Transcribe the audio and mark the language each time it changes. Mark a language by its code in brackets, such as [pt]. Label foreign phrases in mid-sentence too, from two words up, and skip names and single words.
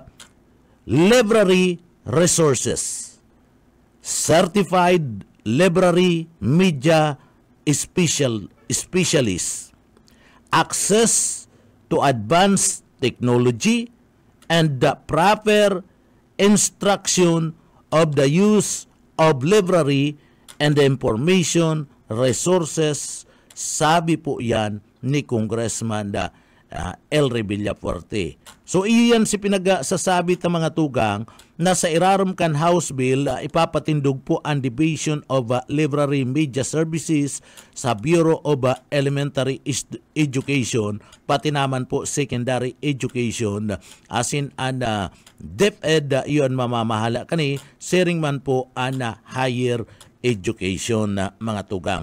[en] library resources, certified library media specialists, access to advanced technology, and the proper instruction of the use of library and the information resources, [bik] sabi po yan ni Congressman Elre Villafuerte. So iyan si pinagsasabi ng mga tugang na sa irarom kan House Bill, ipapatindog po ang Division of Library Media Services sa Bureau of Elementary Education, pati naman po Secondary Education, asin ang DepEd, yun mamamahala kani, sharing man po ang Higher Education na mga tugang.